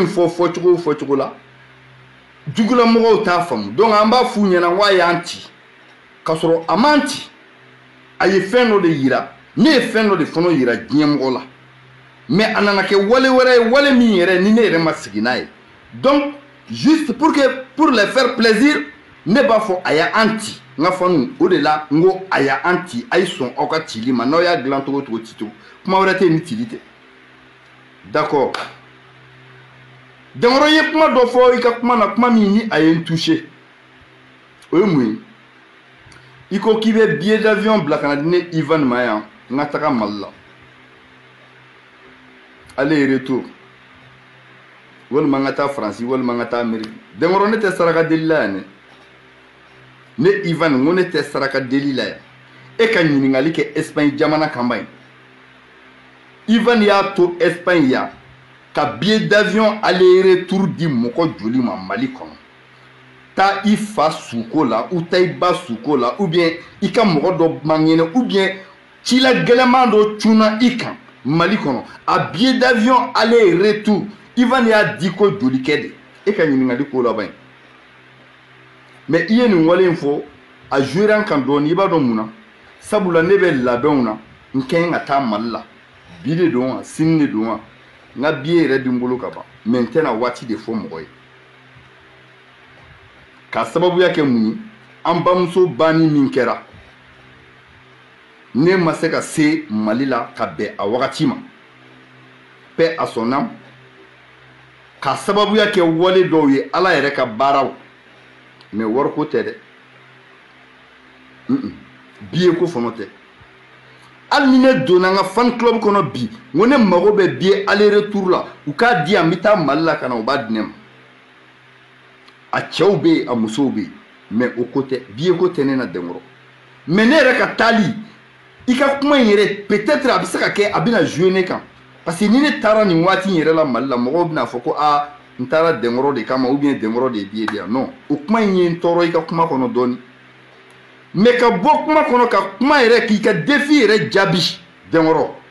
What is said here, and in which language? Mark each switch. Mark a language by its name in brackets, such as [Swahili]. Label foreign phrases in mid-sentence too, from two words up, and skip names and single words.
[Bambara] fɔ fɔcogo la jugula mɔgɔw t'a faamu donc an b'a f'u ɲɛna n ko a y'an ci k'a sɔrɔ a m'an ci a ye fɛn dɔ de yira ne ye fɛn dɔ de fana yira diɲɛ mɔgɔ la mais a nana kɛ wale wɛrɛ ye wale min yɛrɛ ni ne yɛrɛ ma sigi n'a ye [French] donc juste pour les faire [Bambara] plaisir ne b'a fɔ a y'an ci n ka fanu o de la n ko a y'an ci a ye sɔn aw ka cili ma n'aw y'a dilan cogo ci cogo kuma wɛrɛ tɛ yen ni cili tɛ d'accord Denkɔrɔ ye kuma dɔ fɔ i ka kuma na kuma min ni a ye n touché o ye mun ye i ko k'i bɛ [French] billet d'avion [Bambara] bila ka na di ne Ivan ma yan n ka taga Mali la [French] aller retour [Bambara] walima n ka taa Faransi walima n ka taa Amérique Denkɔrɔ ne tɛ saraka deli la yan dɛ ne Ivan n ko ne tɛ saraka deli la yan e ka ɲininkali kɛ Espagne jamana kan ba ye Ivan y'a to Espagne yan ka [French] billet d'avion aller retour [Bambara] di mɔgɔ joli ma Mali kɔnɔ taa i fa suko la ou taa i ba suko la ou bien i ka mɔgɔ dɔ mangɛnɛ [French] ou bien [Bambara] cila gɛlɛman dɔ cunna i kan Mali kɔnɔ a [French] billet d'avion aller retour [Bambara] Ivan y'a di ko joli kɛ de e ka ɲininkali ko laban ye mais i ye nin wale in fɔ a jouer an kan dɔɔni i b'a dɔn mun na sabula ne bɛ labɛnw na n kɛn ka taa Mali la bi de don wa sini de don wa n ka billet yɛrɛ bi n bolo ka ban mais n tɛna waati de fɔ mɔgɔ ye ka sababuya kɛ mun ye an bamuso banni min kɛra ne ma se ka se Mali la ka bɛn a wagati ma [French] paix à son âme [Bambara] ka sababuya kɛ wale dɔw ye Ala yɛrɛ ka baaraw mais wariko tɛ dɛ billet ko fana tɛ hali ni ne donna n ka [English] fan club [Bambara] kɔnɔ bi n ko ne mago bɛ [French] billet aller retour [Bambara] la u k'a di yan n bɛ taa Mali la ka na u b'a di ne ma a cɛw bɛ yen a musow bɛ yen mais o ko tɛ billet ko tɛ ne na Denkɔrɔ mais ne yɛrɛ ka taali i ka kuma in yɛrɛ peut-être a bɛ se ka kɛ a bɛna jouer ne kan [French] parce que [Bambara] ni ne taara nin waati in yɛrɛ la Mali la mɔgɔw bɛna fɔ ko aa n taara Denkɔrɔ de kama [French] ou bien [Bambara] Denkɔrɔ de ye billet di yan non o kuma in ye n tɔɔrɔ i ka kuma kɔnɔ dɔɔni mais ka bɔ kuma kɔnɔ ka kuma yɛrɛ k'i ka défi yɛrɛ jaabi Denkɔrɔ